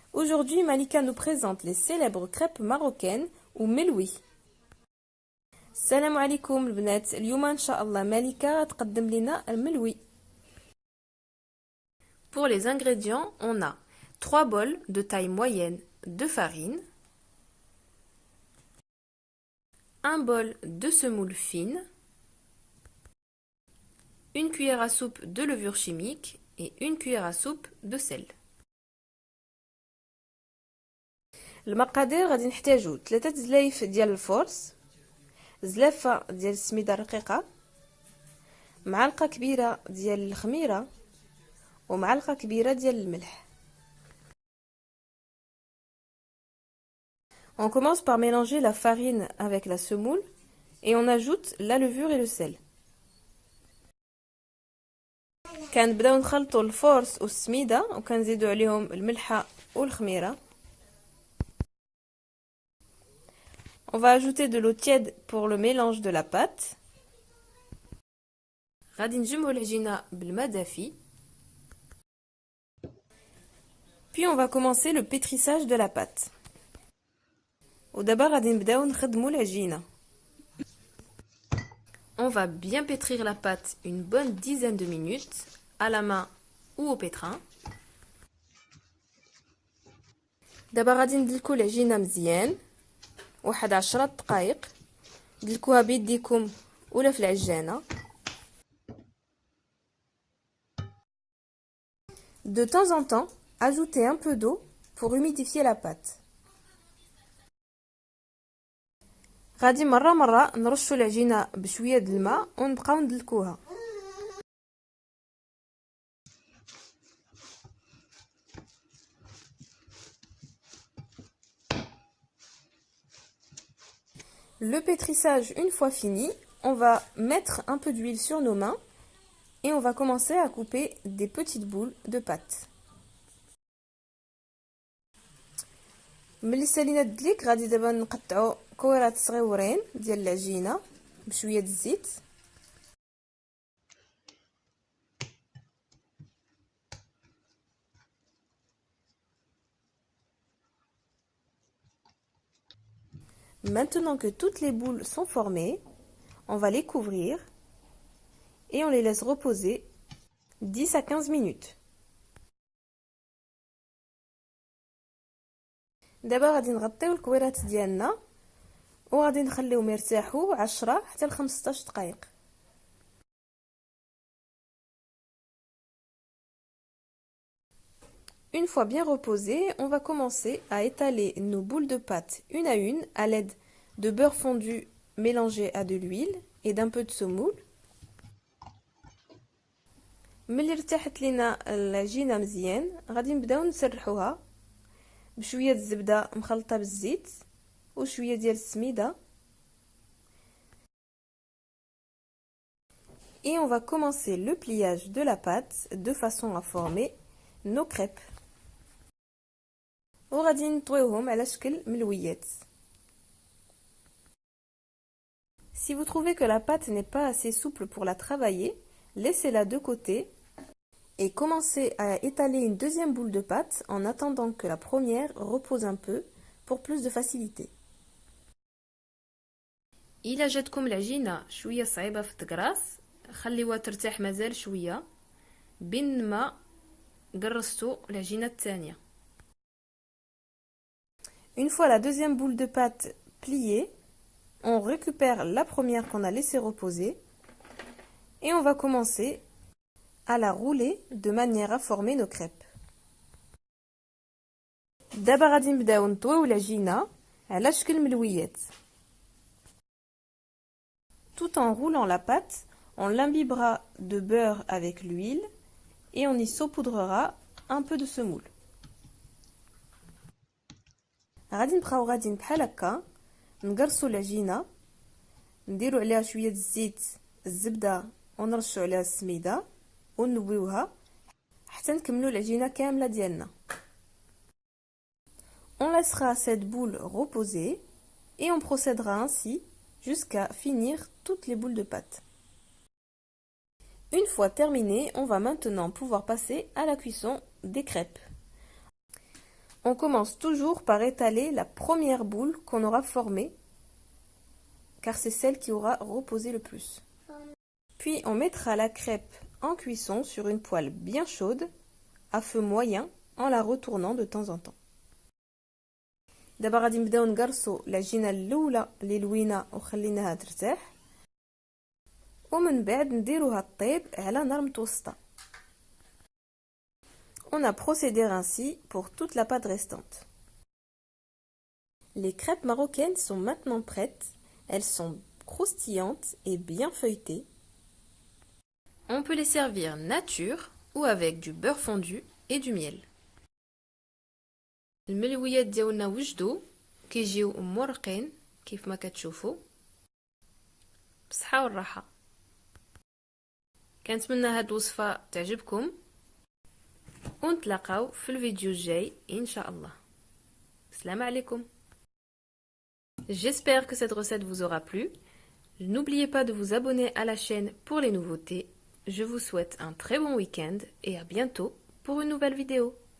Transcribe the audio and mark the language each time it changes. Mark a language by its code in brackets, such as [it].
[fr] Aujourd'hui, Malika nous présente les célèbres crêpes marocaines ou meloui. [ar] Salam alaikum البنات. اليوم إن شاء الله مالكة تقدم لنا الملوي. [fr] Pour les ingrédients, on a 3 bols de taille moyenne de farine, un bol de semoule fine, une cuillère à soupe de levure chimique et une cuillère à soupe de sel. [ar] المقادير غادي نحتاجو 3 زلايف ديال الفورس، زلافه ديال السميده رقيقه، معلقه كبيره ديال الخميره ومعلقه كبيره ديال الملح. [fr] On commence par mélanger la farine avec la semoule et on ajoute la levure et le sel. [ar] كنبداو نخلطوا الفورس والسميده وكنزيدوا عليهم الملحه والخميره. [fr] On va ajouter de l'eau tiède pour le mélange de la pâte. [ar] غادي نجمعوا العجينه بالماء دافي. [fr] Puis on va commencer le pétrissage de la pâte. [ar] ودابا غادي نبداو نخدموا العجينه. [fr] On va bien pétrir la pâte une bonne dizaine de minutes à la main ou au pétrin. [ar] دابا غادي ندلكوا العجينه مزيان واحد 10 دقائق. دلكوها بيديكم ولا في العجانه. [fr] De temps en temps, ajoutez un peu d'eau pour humidifier la pâte. [ar] غادي مرة نرشوا العجينة بشوية د الماء ونبقاو ندلكوها. [fr] Le pétrissage une fois fini, on va mettre un peu d'huile sur nos mains et on va commencer à couper des petites boules de pâte. [ar] ملي سالينا الدليك غادي دابا نقطعوا كويرات صغيورين ديال العجينه بشويه د الزيت. [fr] Maintenant que toutes les boules sont formées, on va les couvrir et on les laisse reposer 10 à 15 minutes. [ar] دابا غادي نغطيو الكويرات ديالنا وغادي نخليهم يرتاحوا 10 حتى ل 15 دقائق. [fr] Une fois bien reposées, on va commencer à étaler nos boules de pâte une à une à l'aide de beurre fondu mélangé à de l'huile et d'un peu de semoule. [ar] ملي ارتاحت لينا العجينه مزيان غادي نبداو نسرحوها بشويه الزبده مخلطه بالزيت وشويه ديال السميده. [fr] Et on va commencer le pliage de la pâte de façon à former nos crêpes. [ar] وغادي نطويوهم على شكل ملويات. [fr] Si vous trouvez que la pâte n'est pas assez souple pour la travailler, laissez-la de côté et commencez à étaler une deuxième boule de pâte en attendant que la première repose un peu pour plus de facilité. [ar] إلا جاتكم العجينة شوية صعيبة في التقراص خليوها ترتاح مازال شوية بين ما قرصتوا العجينة الثانية. [fr] Une fois la deuxième boule de pâte pliée, on récupère la première qu'on a laissée reposer et on va commencer à la rouler de manière à former nos crêpes. [ar] دابا غادي نبداو نطويو العجينة على شكل ملويات. [fr] Tout en roulant la pâte, on l'imbibera de beurre avec l'huile et on y saupoudrera un peu de semoule. [ar] غادي نبقاو غاديين بحال هكا نقرصوا العجينه نديروا عليها شويه الزيت الزبده ونرشوا عليها السميده ونلويوها حتى نكملوا العجينه كامله ديالنا. [fr] On laissera cette boule reposer et on procédera ainsi jusqu'à finir toutes les boules de pâte. Une fois terminé, on va maintenant pouvoir passer à la cuisson des crêpes. On commence toujours par étaler la première boule qu'on aura formée, car c'est celle qui aura reposé le plus. Puis on mettra la crêpe en cuisson sur une poêle bien chaude, à feu moyen, en la retournant de temps en temps. [ar] دابا غادي نبداو نقرصوا العجينه الاولى اللي لوينا وخليناها ترتاح ومن بعد نديروها طيب على نار متوسطه. [fr] On a procédé ainsi pour toute la pâte restante. Les crêpes marocaines sont maintenant prêtes. Elles sont croustillantes et bien feuilletées. On peut les servir nature ou avec du beurre fondu et du miel. [ar] الملويات ديالنا وجدوا كيجيو مرقين كيف ما كتشوفوا بصحة والراحة. كنتمنى هاد الوصفة تعجبكم ونتلاقاو في الفيديو الجاي ان شاء الله. السلام عليكم. [fr] J'espère que cette recette vous aura plu. N'oubliez pas de vous abonner à la chaîne pour les nouveautés. Je vous souhaite un très bon week-end et à bientôt pour une nouvelle vidéo.